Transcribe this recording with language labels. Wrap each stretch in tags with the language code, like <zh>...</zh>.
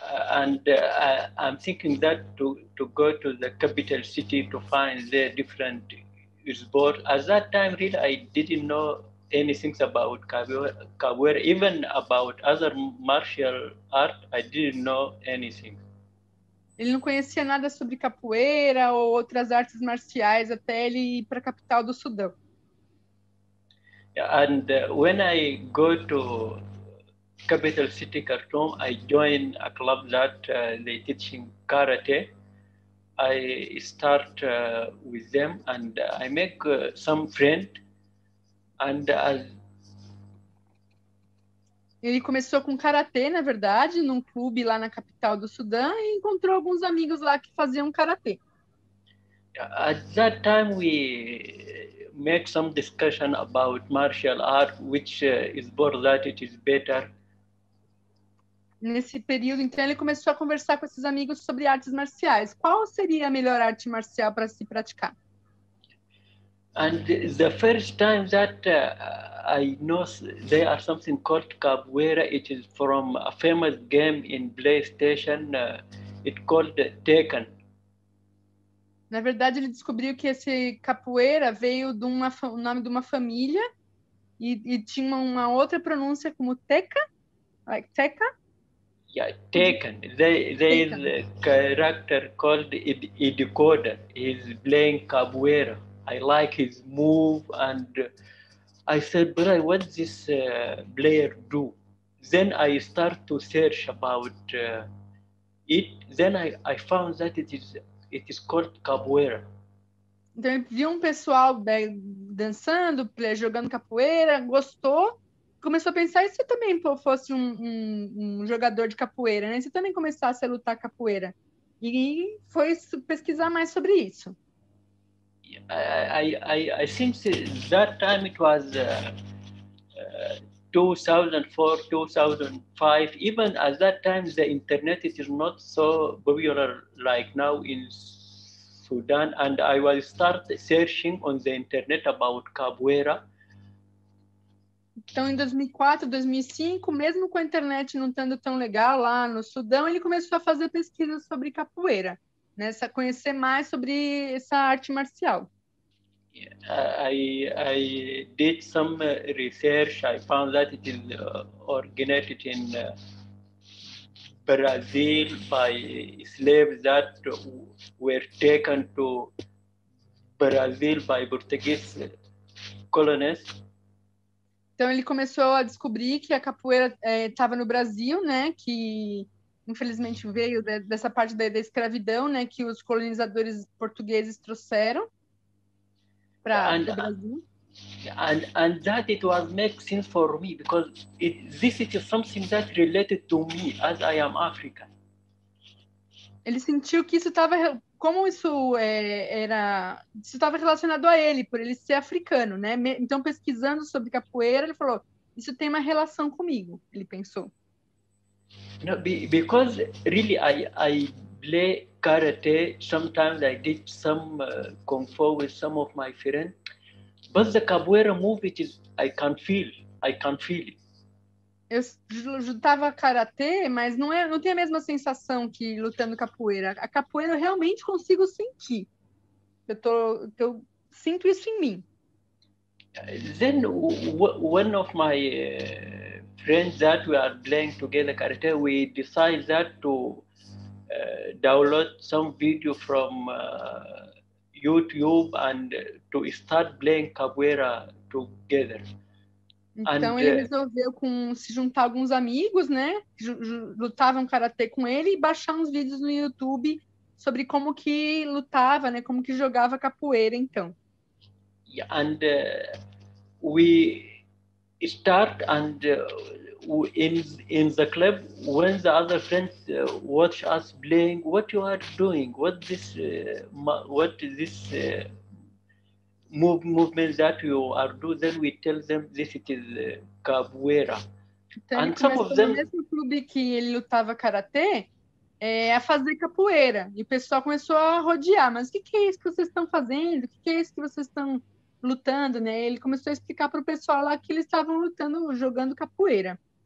<en>And I'm thinking that to go to the capital city to find the different sports. At that time, really, I didn't know anything about capoeira, even about other martial art. I didn't know anything.</en> <pt>Ele não conhecia nada sobre capoeira ou outras artes marciais até ele ir para a capital do Sudão.</pt> <en>And when I go to capital city Khartoum, I join a club that they teaching karate. I start with them and I make some friend. And</en> <pt>ele começou com karatê, na verdade, num clube lá na capital do Sudão e encontrou alguns amigos lá que faziam karatê.</pt> <en>At that time we make some discussion about martial art, which sport that it is better.</en> <pt>Nesse período, então, ele começou a conversar com esses amigos sobre artes marciais. Qual seria a melhor arte marcial para se praticar?</pt> <en>And the first time that I know there are something called capoeira, it is from a famous game in PlayStation. It's called Tekken.</en> <pt>Na verdade, ele descobriu que esse capoeira veio de o nome de uma família e tinha uma outra pronúncia como Teca,</pt> <en>like Teca. Yeah, Tekken. There is a character called Idikoda. He's playing capoeira. I like his move, and I said, "Brother, what does this player do?" Then I start to search about it. Then I found that it is called capoeira.</en> <pt>Então ele viu um pessoal dançando, jogando capoeira, gostou, começou a pensar, e se eu também fosse um jogador de capoeira, né? Se eu também começasse a lutar capoeira? E foi pesquisar mais sobre isso.</pt> <en>I think that time it was 2004, 2005. Even at that time, the internet it is not so popular like now in Sudan. And I was start searching on the internet about capoeira.</en> <pt>Então, em 2004, 2005, mesmo com a internet não estando tão legal lá no Sudão, ele começou a fazer pesquisas sobre capoeira, né? Conhecer mais sobre essa arte marcial.</pt> <en>I did some research. I found that it is originated in Brazil by slaves that were taken to Brazil by Portuguese colonists.</en> <pt>Então ele começou a descobrir que a capoeira estava no Brasil, né? Que infelizmente veio dessa parte da escravidão, né? Que os colonizadores portugueses trouxeram para o Brasil.</pt> <en>And that it was make sense for me because this is something that related to me as I am African.</en> <pt>Ele sentiu que isso estava, como isso isso estava relacionado a ele, por ele ser africano, né? Então pesquisando sobre capoeira, ele falou, isso tem uma relação comigo, ele pensou.</pt> <en>No, because really I play karate. Sometimes I did some kung fu with some of my friends. But the capoeira move, I can feel it.</en> <pt>Eu lutava karatê, mas não tem a mesma sensação que lutando capoeira. A capoeira eu realmente consigo sentir. Eu sinto isso em mim.</pt> <en>Then one of my friends that we are playing together karate, we decided that to download some video from YouTube and to start playing capoeira together.</en> <pt>Então</pt> <en>And,</en> <pt>ele resolveu se juntar a alguns amigos, né, que lutavam karatê com ele e baixar uns vídeos no YouTube sobre como que lutava, né, como que jogava capoeira, então.</pt> <en>And we start and in the club when the other friends watch us playing, what you are doing, what is this movement that you are doing, then we tell them this it is capoeira.</en> <pt>Então ele começou no mesmo clube que ele lutava karatê a fazer capoeira. E o pessoal começou a rodear. Mas o que é isso que vocês estão fazendo? O que é isso que vocês estão lutando, né? Ele começou a explicar para o pessoal lá que eles estavam lutando, jogando capoeira.</pt>